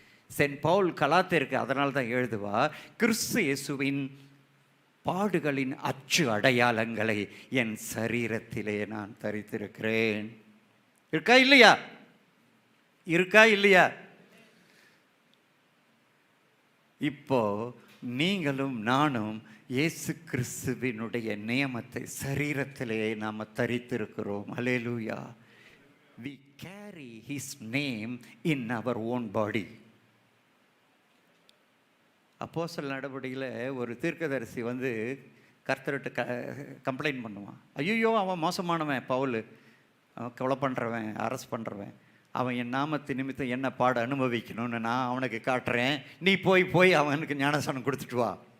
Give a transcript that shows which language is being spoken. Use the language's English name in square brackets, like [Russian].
[Tamil] Send Pavul கலாத்தியருக்கு அதனால தான் எழுதுவா, கிறிஸ்து இயேசுவின் பாடுகளின் அச்சு அடையாளங்களை என் சரீரத்திலே நான் தரித்திருக்கிறேன். இருக்கா இல்லையா? இருக்கா இல்லையா? இப்போ நீங்களும் நானும் இயேசு கிறிஸ்துவினுடைய நியமத்தை சரீரத்திலே நாம் தரித்திருக்கிறோம். அல்லேலூயா! [English] we carry his name in our own body. [Tamil] அப்போஸ்தலர் நடவடிக்கையில் ஒரு தீர்க்கதரிசி வந்து கர்த்தர்கிட்ட கம்ப்ளைண்ட் பண்ணுவான். ஐயோ, அவன் மோசமானவன், பவுல் கொலை பண்ணுறவன், அரெஸ்ட் பண்ணுறவன், அவன் என் நாமத்து நிமித்தம் என்ன பாட அனுபவிக்கணும்னு நான் அவனுக்கு காட்டுறேன், நீ போய் அவனுக்கு ஞானஸ்நானம் கொடுத்துட்டு வா.